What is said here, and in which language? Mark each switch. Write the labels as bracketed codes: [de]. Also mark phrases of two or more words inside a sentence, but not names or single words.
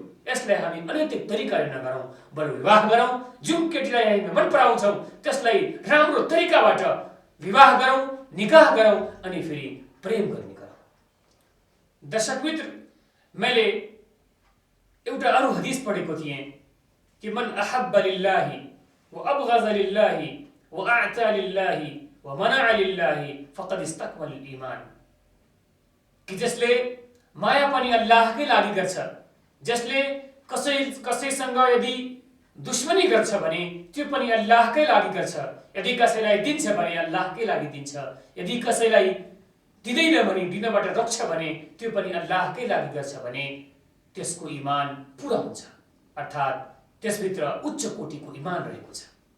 [ne] यसलाई हामी अनैतिक तरिकाले नगरौं, बरु विवाह गरौं। जुन केटीलाई हामी मन पराउँछौं त्यसलाई राम्रो तरिकाबाट विवाह गरौं, निकाह गरौं अनि फेरि प्रेम गर्ने गरौं। दर्शक मित्र, मैले एउटा अरु हदीस पढेको थिएँ कि [ar] من أحب لله وأبغض لله وأعطى لله ومنع لله فقد استكمل الإيمان, [ne] कि जसले माया पनि अल्लाहकै लागि गर्छ, जसले कसैसँग यदि दुश्मनी गर्छ भने त्यो पनि अल्लाहकै लागि गर्छ, यदि कसैलाई दिन्छ भने अल्लाहकै लागि दिन्छ, यदि कसैलाई दिँदैन भने दिनबाट रोक्छ भने त्यो पनि अल्लाहकै लागि गर्छ भने त्यसको ईमान पूरा हुन्छ, अर्थात् त्यसभित्र उच्च कोटिको ईमान रहेको छ।